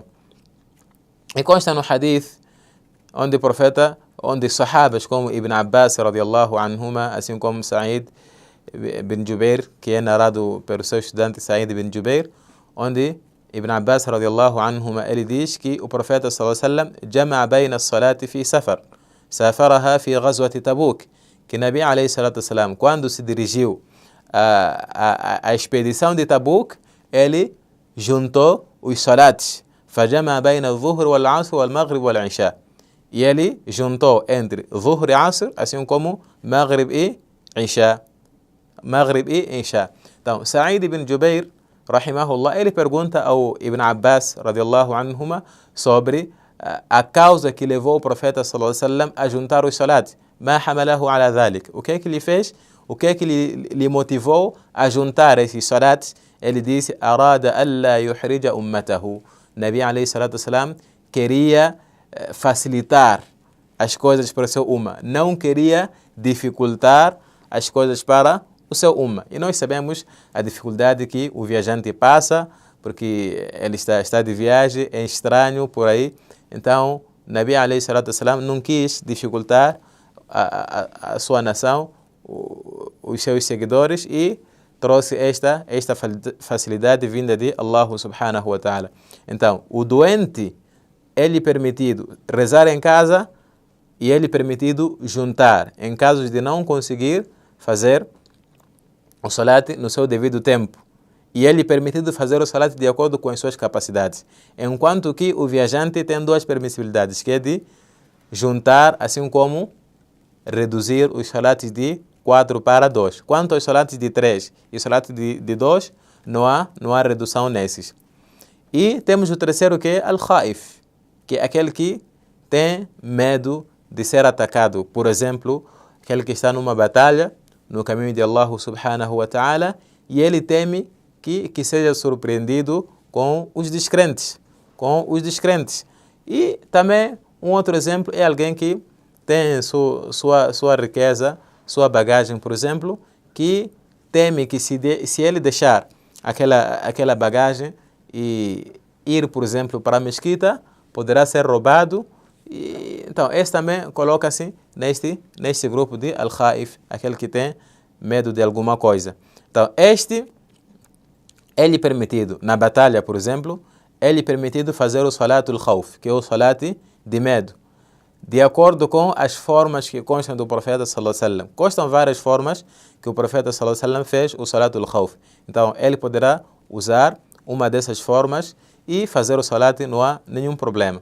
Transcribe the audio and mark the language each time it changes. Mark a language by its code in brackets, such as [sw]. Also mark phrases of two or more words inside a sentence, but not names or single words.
[pt] E consta no hadith onde o profeta, onde sahabas como Ibn Abbas [ar] رضي الله عنهما, [pt] assim como Sa'id bin Jubair, que é narrado pelo seu estudante Sa'id bin Jubair, onde Ibn Abbas [ar] رضي الله عنهما, [pt] ele diz que o profeta [ar] صلى الله عليه وسلم جمع بين الصلاة في سفر سافرها في غزوة تبوك, [pt] que Nabi [ar] عليه الصلاة والسلام, [pt] quando se dirigiu à expedição de Tabuk, ele juntou os salats, [ar] فجمع بين الظهر والعصر والمغرب والعشاء, [pt] e ele juntou entre Zuhr e Asr, assim como Maghrib e Isha. Então, Sa'id ibn Jubair, rahimahullah, ele pergunta ao Ibn Abbas, [ar] رضي الله عنهما, [pt] sobre a causa que levou o profeta [ar] صلى الله عليه وسلم [pt] a juntar os salat. [ar] ما حمله على ذلك. [pt] O que é que ele fez? O que é que lhe motivou a juntar esses salats? Ele disse: [ar] أراد ألا يحرج أمته. [pt] Nabi [ar] عليه الصلاة والسلام [pt] queria facilitar as coisas para o seu umma, não queria dificultar as coisas para o seu umma. E nós sabemos a dificuldade que o viajante passa, porque ele está de viagem, é estranho por aí. Então, Nabi [ar] عليه الصلاة والسلام [pt] não quis dificultar a sua nação, os seus seguidores, e trouxe esta facilidade vinda de Allah [ar] سبحانه وتعالى. [pt] Então, o doente, ele permitido rezar em casa e ele permitido juntar, em casos de não conseguir fazer o salat no seu devido tempo. E ele permitido fazer o salat de acordo com as suas capacidades. Enquanto que o viajante tem 2 permissibilidades, que é de juntar, assim como reduzir os salates de 4 para 2. Quanto aos salates de 3 e os salates de 2, não há redução nesses. E temos o terceiro, que é al-khaif, que é aquele que tem medo de ser atacado. Por exemplo, aquele que está numa batalha no caminho de Allah [ar] سبحانه وتعالى [pt] e ele teme que seja surpreendido com os descrentes. E também um outro exemplo é alguém que tem sua riqueza, sua bagagem, por exemplo, que teme que se ele deixar aquela bagagem e ir, por exemplo, para a mesquita, poderá ser roubado. Então, esse também coloca-se neste grupo de al-khaif, aquele que tem medo de alguma coisa. Então, ele é permitido, na batalha, por exemplo, ele é permitido fazer o [ar] صلاة الخوف, [pt] que é o salat de medo, de acordo com as formas que constam do profeta [ar] صلى الله عليه وسلم. [pt] Constam várias formas que o profeta [ar] صلى الله عليه وسلم [pt] fez o [ar] صلاة الخوف. [pt] Então, ele poderá usar uma dessas formas e fazer o salat, não há nenhum problema.